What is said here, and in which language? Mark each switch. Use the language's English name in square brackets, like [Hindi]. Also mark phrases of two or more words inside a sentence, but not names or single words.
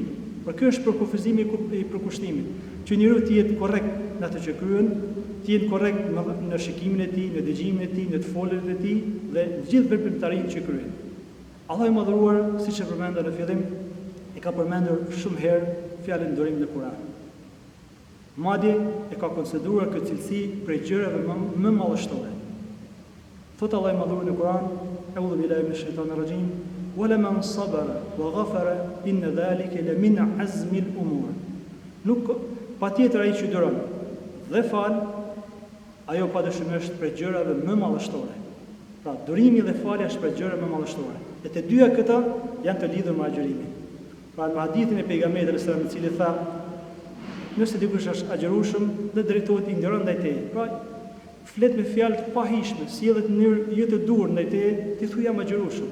[Albanian] Por ky është përkufizimi i përkushtimit, që njeriu të jetë korrekt në atë që kryen, të jetë korrekt në shikimin e tij, në dëgjimin e tij, në të foljet e tij dhe gjithë veprimtarinë që kryen. Allah i madhuar, siç e përmenda në fillim, e ka përmendur shumë herë fjalën durim në Kur'an. Madje e ka konsideruar këtë cilësi prej gjërave më madhështore. Thot Allah i madhuar në Kur'an, [Arabic] "أعوذ بالله من الشيطان الرجيم ولمن صبر وغفر إن ذلك لمن عزم الأمور." [Albanian] Nuk patjetër ai që duron dhe fal, ajo padyshim është prej gjërave më madhështore. Pra durimi dhe falja është prej gjërave më madhështore. E të dyja këta janë të lidhur me agjërimin. Pra në hadithin e pejgamberit [Arabic] صلى الله عليه وسلم [Albanian] i cili tha, nëse dikush është agjërueshëm dhe drejtohet ignorant ndaj teje, pra flet me fjalë të pahishme, sjellet në mënyrë jo të durë ndaj teje, ti thuaj jam agjërueshëm.